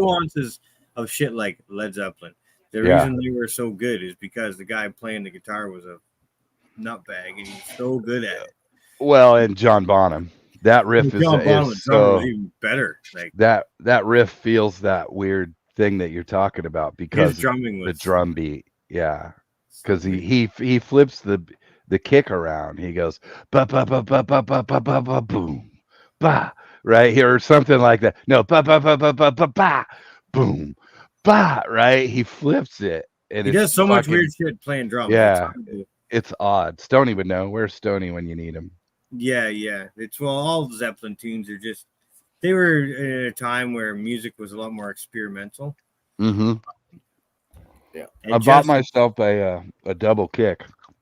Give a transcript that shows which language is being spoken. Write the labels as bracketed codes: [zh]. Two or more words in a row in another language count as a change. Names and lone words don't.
[en] The nuances of shit like Led Zeppelin. The reason they were so good is because the guy playing the guitar was a nutbag, and he's so good at it. Well, and John Bonham, that riff is so even better. That riff feels that weird thing that you're talking about because the drum beat. Yeah, because he flips the kick around. He goes ba ba ba ba ba ba ba ba ba boom ba right here or something like that. No ba ba ba ba ba ba ba boom ba right. He flips it, and he does so much weird shit playing drums. Yeah, it's odd. Stoney would know. Where's Stoney when you need him? Yeah. It's all the Zeppelin tunes are just they were at a time where music was a lot more experimental. Mm-hmm. Yeah, I bought myself a double kick.